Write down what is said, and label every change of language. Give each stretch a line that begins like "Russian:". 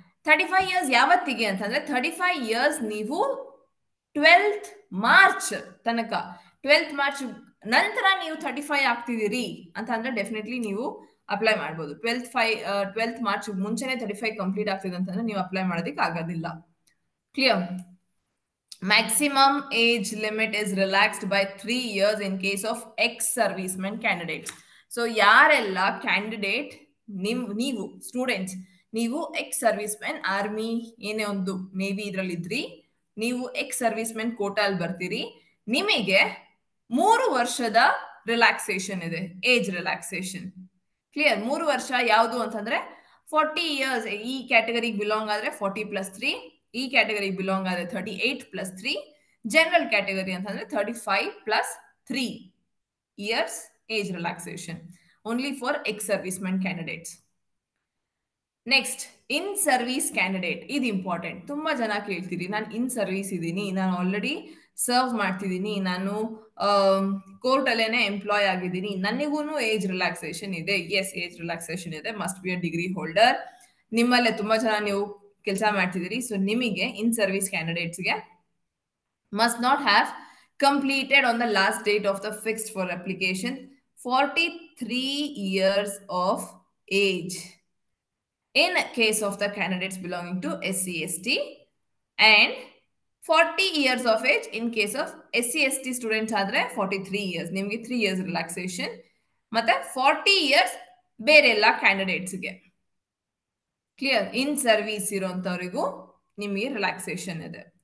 Kannada: 35 years ಯಾವತ್ತಿಗೆ ಅಂತಂದ್ರೆ 35 years ನೀವು 12th March ತನಕ, 12th ಮಾರ್ಚ್ ನಂತರ ನೀವು 35 ಆಗ್ತಿದ್ದೀರಿ ಅಂತ ಅಂದ್ರೆ ಡೆಫಿನೆಟ್ಲಿ ನೀವು ಅಪ್ಲೈ ಮಾಡ್ಬೋದು. 12 ಮಾರ್ಚ್ ಮುಂಚೆನೆ 35 ಕಂಪ್ಲೀಟ್ ಆಗ್ತಿದೆ ಅಂತಂದ್ರೆ ನೀವು ಅಪ್ಲೈ ಮಾಡೋದಕ್ಕೆ ಆಗೋದಿಲ್ಲ. Clear?
English: Maximum age limit is relaxed by 3 years in case of ex-servicemen candidates.
Kannada: So ಯಾರೆಲ್ಲ ಕ್ಯಾಂಡಿಡೇಟ್ ನೀವು ಸ್ಟೂಡೆಂಟ್ಸ್ ನೀವು ಎಕ್ಸ್ ಸರ್ವಿಸ್ಮೆನ್ ಆರ್ಮಿ ಏನೇ ಒಂದು ನೇವಿ ಇದ್ರಲ್ಲಿ ಇದ್ರಿ, ನೀವು ಎಕ್ಸ್ ಸರ್ವಿಸ್ಮೆನ್ ಕೋಟಾಲ್ ಬರ್ತೀರಿ, ನಿಮಗೆ 3 ವರ್ಷದ ರಿಲ್ಯಾಕ್ಸೇಷನ್ ಇದೆ, ಏಜ್ ರಿಲ್ಯಾಕ್ಸೇಷನ್. ಕ್ಲಿಯರ್? 3 ವರ್ಷ ಯಾವುದು ಅಂತಂದ್ರೆ 40 ಇಯರ್ಸ್ ಈ ಕ್ಯಾಟಗರಿಗೆ ಬಿಲಾಂಗ್ ಆದ್ರೆ 40+3, ಈ ಕ್ಯಾಟಗರಿಗೆ ಬಿಲಾಂಗ್ ಆದ್ರೆ 38+3, ಜನರಲ್ ಕ್ಯಾಟಗರಿ ಅಂತಂದ್ರೆ 35+3 years age relaxation
English: Only for ex servicemen candidates.
Kannada: Next, in service candidate. ಇದು ಇಂಪಾರ್ಟೆಂಟ್. ತುಂಬಾ ಜನ ಕೇಳ್ತೀರಿ, ನಾನು ಇನ್ ಸರ್ವಿಸ್ ಇದ್ದೀನಿ, ನಾನು ಆಲ್ರೆಡಿ ಸರ್ವ್ ಮಾಡ್ತಿದ್ದೀನಿ, ನಾನು ಕೋರ್ಟ್ ಅಲ್ಲೇನೆ ಎಂಪ್ಲಾಯ್ ಆಗಿದ್ದೀನಿ, ನನಗೂ ಏಜ್ ರಿಲ್ಯಾಕ್ಸೇಷನ್ ಇದೆ. ಎಸ್, ಏಜ್ ರಿಲ್ಯಾಕ್ಸೇಷನ್ ಇದೆ.
English: Must be a degree holder.
Kannada: ನಿಮ್ಮಲ್ಲೇ ತುಂಬಾ ಜನ ನೀವು ಕೆಲಸ ಮಾಡ್ತಿದ್ದೀರಿ. ಸೊ ನಿಮಗೆ ಇನ್ service ಕ್ಯಾಂಡಿಡೇಟ್ಸ್ಗೆ
English: must not have completed on the last date of the fixed for application 43 years of age in case of the candidates belonging to SC/ST and 40 years of age in case of SC/ST students ಆದ್ರೆ 43 years, ನಿಮಗೆ 3 years relaxation,
Kannada: ಮತ್ತೆ 40 years ಬೇರೆ ಎಲ್ಲ ಕ್ಯಾಂಡಿಡೇಟ್ಸ್ಗೆ. Clear? ಇನ್ service ಇರೋಂಥವ್ರಿಗೂ ನಿಮಗೆ relaxation ಇದೆ.